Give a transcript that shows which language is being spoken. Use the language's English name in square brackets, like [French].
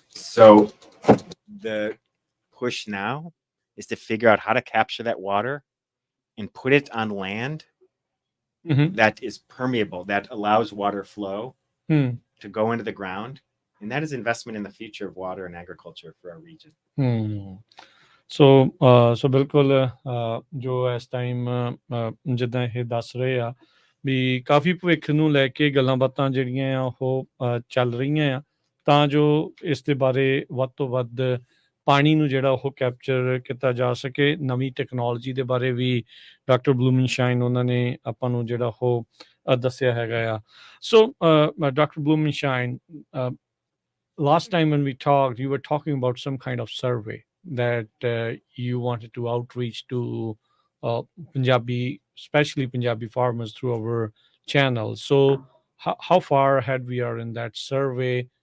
[English] So the push now is to figure out how to capture that water and put it on land that is permeable, that allows water flow to go into the ground. And that is investment in the future of water and agriculture for our region. [Punjabi] So ਬਿਲਕੁਲ ਜੋ ਇਸ time ਜਿੱਦਾਂ ਇਹ ਦੱਸ ਰਹੇ ਆ ਵੀ ਕਾਫੀ ਭਵਿੱਖ ਨੂੰ ਲੈ ਕੇ ਗੱਲਾਂ ਬਾਤਾਂ ਜਿਹੜੀਆਂ ਆ ਉਹ ਚੱਲ ਰਹੀਆਂ ਆ ਤਾਂ ਜੋ ਇਸ ਦੇ ਬਾਰੇ ਵੱਧ ਤੋਂ ਵੱਧ ਪਾਣੀ ਨੂੰ ਜਿਹੜਾ ਉਹ ਕੈਪਚਰ ਕੀਤਾ ਜਾ ਸਕੇ। ਨਵੀਂ ਟੈਕਨੋਲੋਜੀ ਦੇ ਬਾਰੇ ਵੀ ਡਾਕਟਰ ਬਲੂਮਨਸ਼ਾਈਨ ਉਹਨਾਂ ਨੇ ਆਪਾਂ ਨੂੰ ਜਿਹੜਾ ਉਹ ਦੱਸਿਆ ਹੈਗਾ ਆ। [English] So doctor Blumenshine, last time when we talked, you were talking about some kind of survey that you wanted to outreach to Punjabi, especially Punjabi farmers through our channel. So how far ahead we are in that survey?